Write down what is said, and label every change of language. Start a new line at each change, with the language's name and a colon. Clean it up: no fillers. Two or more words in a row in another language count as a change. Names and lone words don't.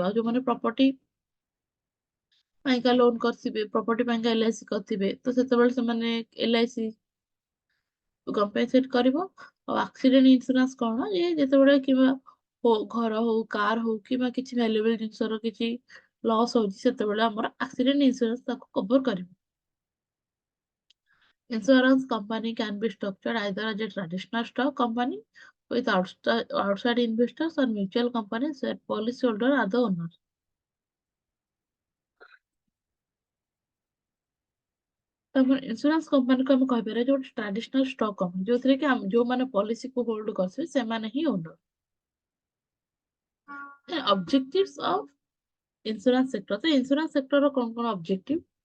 Odia: ଆଉ ଯୋଉମାନେ ପ୍ରପର୍ଟି ପାଇଁକା ଲୋନ କରିଥିବେ, ପ୍ରପର୍ଟି ପାଇଁକା LIC କରିଥିବେ, ତ ସେତେବେଳେ ସେମାନେ LIC କମ୍ପେନସେଟ୍ କରିବ। ଆଉ
English: accident insurance
Odia: କଣ, ଯେ ଯେତେବେଳେ କିମ୍ବା ଘର ହଉ କାର ହଉ କିମ୍ବା କିଛି ଭ୍ୟାଲୁଏବଲ ଜିନିଷର କିଛି ଲସ୍ ହଉଛି ସେତେବେଳେ ଆମର
English: accident insurance
Odia: ତାକୁ କଭର କରିବ।
English: Insurance company can be structured either as a traditional stock company with outside investors or mutual companies where policyholder are the owners.
Odia: ତାପରେ
English: insurance companyକୁ
Odia: ଆମେ କହିପାରିବା ଯେ ଗୋଟେ
English: traditional stock company,
Odia: ଯୋଉଥିରେ କି ଯୋଉମାନେ ପଲିସିକୁ ହୋଲ୍ଡ କରିଥିବେ ସେମାନେ ହିଁ ଓନର।
English: objectives of insurance sector,
Odia: ତ
English: insurance sectorର
Odia: କଣ କଣ ଅବଜେକ୍ଟିଭ?